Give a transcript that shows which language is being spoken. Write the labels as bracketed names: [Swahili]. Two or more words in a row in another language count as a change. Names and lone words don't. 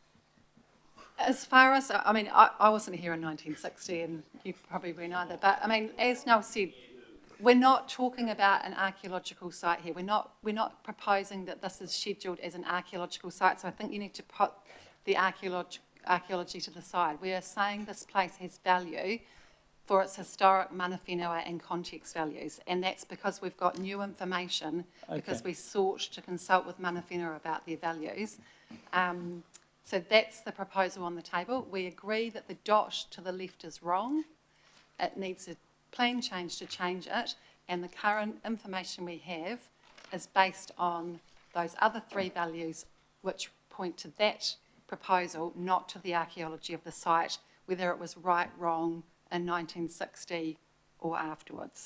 [English] As far as, I mean, I wasn't here in 1960 and you probably weren't either, but I mean, as Noel said, we're not talking about an archaeological site here. We're not proposing that this is scheduled as an archaeological site, so I think you need to put the archaeology to the side. We are saying this place has value for its historic [Māori] mana whenua [English] and context values, and that's because we've got new information, because we sought to consult with [Māori] mana whenua [English] about their values. So that's the proposal on the table. We agree that the dot to the left is wrong. It needs a plan change to change it, and the current information we have is based on those other three values which point to that proposal, not to the archaeology of the site, whether it was right, wrong in 1960 or afterwards.